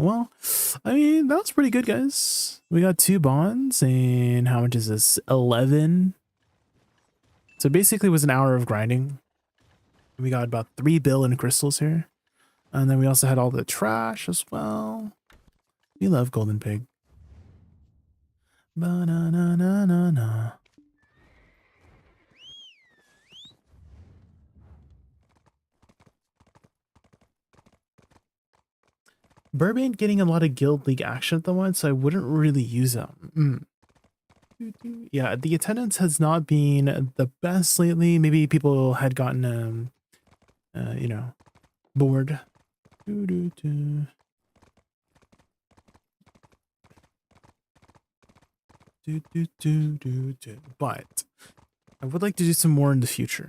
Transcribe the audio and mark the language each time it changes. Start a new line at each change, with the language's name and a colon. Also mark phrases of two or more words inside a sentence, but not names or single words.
English: Well, I mean, that was pretty good, guys. We got 2 bonds, and how much is this? 11. So basically it was an hour of grinding. We got about 3 bill in crystals here. And then we also had all the trash as well. We love Golden Pig. Ba-na-na-na-na-na. Burb ain't getting a lot of Guild League action at the moment, so I wouldn't really use them. Yeah, the attendance has not been the best lately. Maybe people had gotten, you know, bored. But I would like to do some more in the future.